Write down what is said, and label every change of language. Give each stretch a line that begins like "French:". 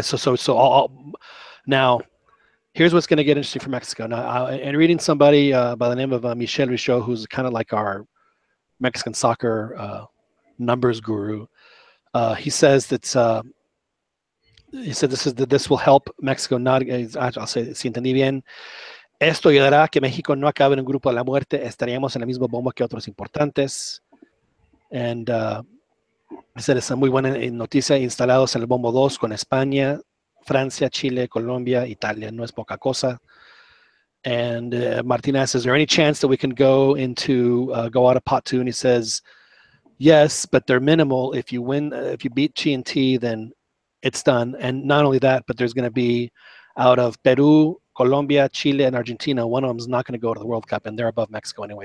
English: So now, here's what's going to get interesting for Mexico. Now, and reading somebody by the name of Michel Richaud, who's kind of like our Mexican soccer numbers guru, he says that this will help Mexico not. I'll say,
Spanish: si entendí bien, esto ayudará a que México no acabe en un grupo de la muerte. Estaríamos en el mismo bombo que otros importantes. And esa es muy buena noticia. Instalados en el bombo 2 con España, Francia, Chile, Colombia, Italia. No es poca cosa.
English: And Martinez says, is there any chance that we can go out of pot 2? And he says, yes, but they're minimal. If you beat G&T, then it's done. And not only that, but there's going to be, out of Peru, Colombia, Chile, and Argentina, one of them is not going to go to the World Cup, and they're above Mexico anyway.